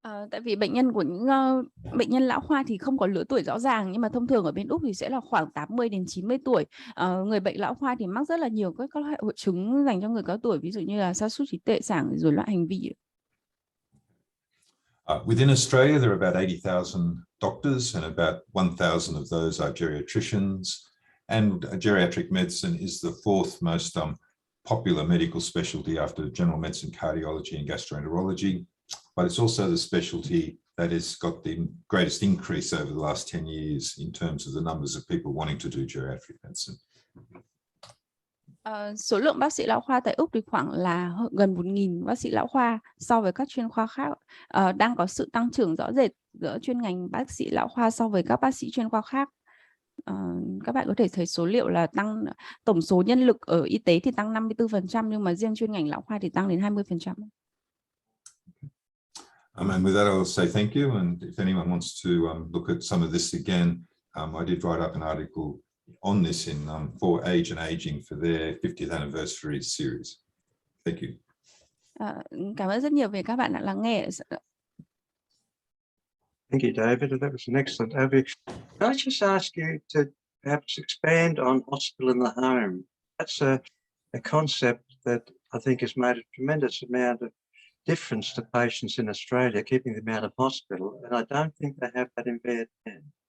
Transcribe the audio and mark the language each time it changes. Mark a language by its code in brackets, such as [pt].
[vi] Tại vì bệnh nhân của những bệnh nhân lão khoa thì không có lứa tuổi rõ ràng, nhưng mà thông thường ở bên Úc thì sẽ là khoảng 80 đến 90 tuổi. Người bệnh lão khoa thì mắc rất là nhiều các loại hội chứng dành cho người cao tuổi, ví dụ như là sa sút trí tuệ, Sảng, rối loạn hành vi. [en] Within Australia, there are about 80,000 doctors, and about 1,000 of those are geriatricians. And geriatric medicine is the 4th most popular medical specialty after general medicine, cardiology, and gastroenterology. But it's also the specialty that has got the greatest increase over the last 10 years in terms of the numbers of people wanting to do geriatric medicine. [vi] Số lượng bác sĩ lão khoa tại Úc thì khoảng là gần 1.000 bác sĩ lão khoa so với các chuyên khoa khác. Đang có sự tăng trưởng rõ rệt giữa chuyên ngành bác sĩ lão khoa so với các bác sĩ chuyên khoa khác. Các bạn có thể thấy số liệu là tăng tổng số nhân lực ở y tế thì tăng 54%, nhưng mà riêng chuyên ngành lão khoa thì tăng đến 20%. [en] And with that, I'll say thank you. And if anyone wants to look at some of this again, I did write up an article on this in For Age and Aging for their 50th anniversary series. Thank you. [vi] Cảm ơn rất nhiều về các bạn đã lắng nghe. [en] Thank you, David. That was an excellent overview. Can I just ask you to perhaps expand on hospital in the home? That's a concept that I think has made a tremendous amount of difference to patients in Australia, keeping them out of hospital, and I don't think they have that in Vietnam.